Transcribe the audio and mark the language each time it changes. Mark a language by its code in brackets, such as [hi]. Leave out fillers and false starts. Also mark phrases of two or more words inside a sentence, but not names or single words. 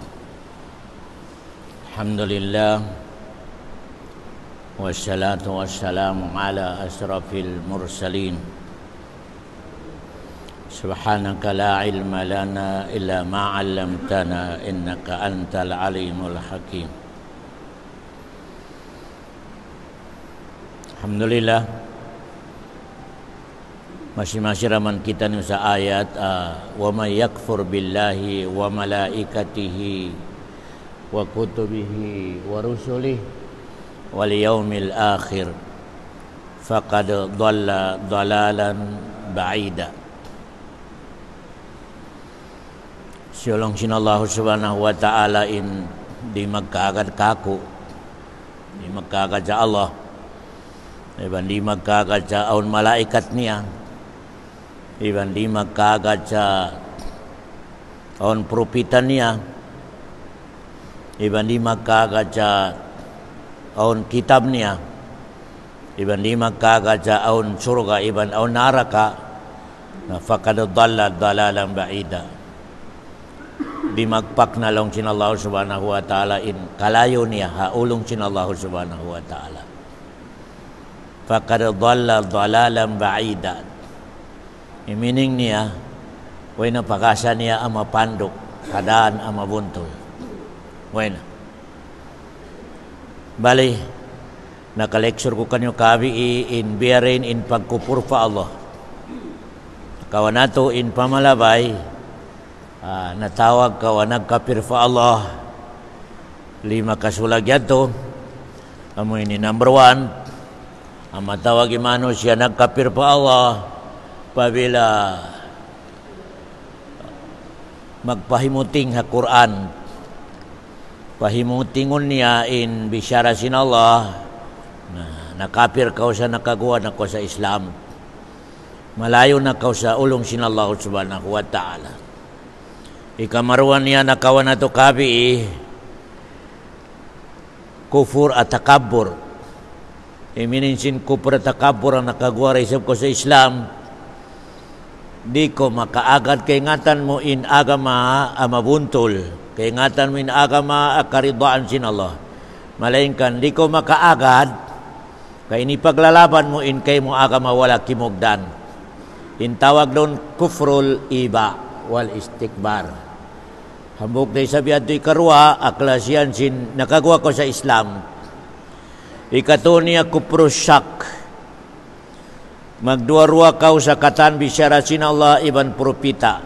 [ar] الحمد لله والصلاة والسلام على أشرف المرسلين. سبحانك لا علم لنا إلا ما علمتنا إنك أنت العليم الحكيم. Alhamdulillah, [tsg] masih raman kita ni sa ayat [ar] ومن يكفر بالله وملائكته وكتبه ورسله واليوم الآخر فقد ضل ضلالا بعيدا. [tsg] Siolong sinallahu [ar] subhanahu wa ta'ala [tsg] in di magkaagad kako, di magkaagad sa Allah, iban di magkaagad sa aun malaikat niya, iban di magkaagad sa aun propita niya, iban di magkaagad sa aun kitab niya, iban di magkaagad sa aun surga, iban aun naraka, na [ar] faqad dhalla dhalalan ba'ida. [tsg] Di magpak na lang sinallahu [ar] subhanahu wa ta'ala [tsg] in kalayo niya haulong sinallahu [ar] subhanahu wa ta'ala. فقد ضل ضلالا بعيدا. [tsg] Meaning niya, way na pakasa niya ang mapandok, kadaan ang mabuntol. Way na. Bali, nakaleksyon ko kanyo kabi in biyarin in pagkupur pa Allah. Kawanato in pamalabay, natawag ka wa nagkapir fa Allah. 5 kasulag yato. Amoy ni number 1. Ang matawag imano siya nagkapir pa Allah pabila magpahimuting ha Quran. Pahimutingon niya in bisyara sin Allah na nakapir ka sa nakagawa na ko sa Islam. Malayo na ka sa ulong sin Allah [ar] subhanahu wa ta'ala. [tsg] Ikamaruan niya nakawan na to kabi kufur at takabur. Iminensin kufur at takabur ang nakagawa isip ko sa Islam. Di ko makaagad kay ngatan mo in agama mabuntol. Kay ngatan mo in agama karidaan sin Allah. Malainkan di ko makaagad kay ini paglalaban mo in kay mo agama wala kimugdan. In tawag doon [ar] kufrul iba wal istikbar. [tsg] Hambok day sabi ato ikarwa aklasyan sin nakagawa ko sa Islam. Ikatunia [ar] kufrus syak. [tsg] Magdua-rua kau sa katan bisyara sin Allah iban propita.